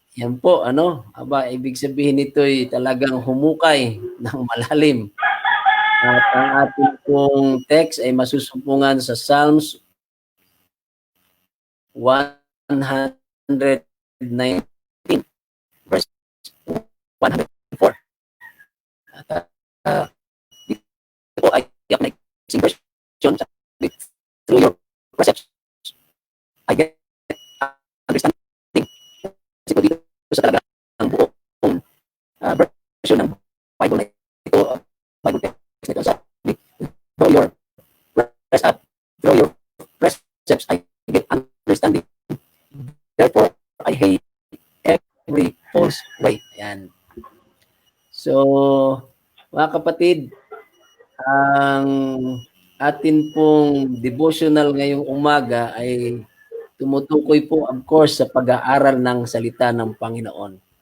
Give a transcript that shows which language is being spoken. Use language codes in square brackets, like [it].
[tl] Yan po, ibig sabihin nito ay talagang humukay ng malalim. At ang ating pong text ay masusumpungan sa Psalms 119 verse 104. At dito po ay yung [en] version through your precepts I get understanding. [tl] Kasi po dito sa talaga ang buong version ng Bible na ito, Bible text na ito sa [en] through your precepts I get understanding. Therefore, I hate every false way. [tl] Ayan. So, mga kapatid, ang atin pong devotional ngayong umaga ay tumutukoy po, of course, sa pag-aaral ng salita ng Panginoon.